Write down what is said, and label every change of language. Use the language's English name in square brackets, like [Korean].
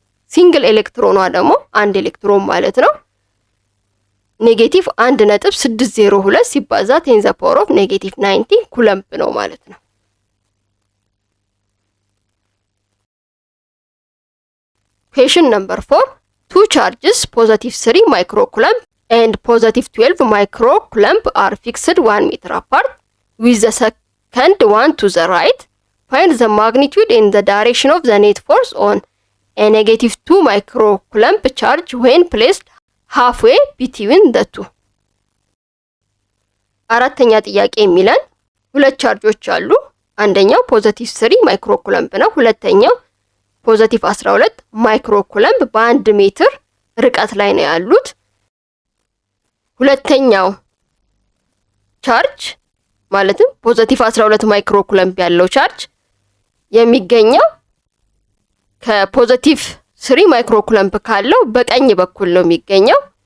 [Amharic] ሲንግል ኤሌክትሮኗ ደግሞ 1 ኤሌክትሮን ማለት ነው። ኔጌቲቭ 1.602 ሲባዛ 10 ዘ ፓወር ኦፍ ኔጌቲቭ 90 ኩለምብ ነው ማለት ነው። ኩዌሽን ነምበር 4 [English] two charges positive 3 microcoulomb and positive 12 microcoulomb are fixed 1 meter apart with the second one to the right. Find the magnitude and the direction of the net force on a negative 2 microcoulomb charge when placed halfway between the two. [Amharic] አራተኛ ጥያቄ የሚለን ሁለት ቻርጆች አሉ። አንደኛው ፖዚቲቭ 3 ማይክሮኩለምብ ነው። ሁለተኛው ፖዚቲቭ 12 ማይክሮኩለምብ በ1 ሜትር ርቀት ላይ ነው ያሉት። ሁለተኛው ቻርጅ ማለትም ፖዚቲቭ 12 ማይክሮኩለምብ ያለው ቻርጅ የሚገኘው ከፖዚቲቭ 3 ማይክሮኩለምብ ካለው በቀኝ በኩል ነው የሚገኘው።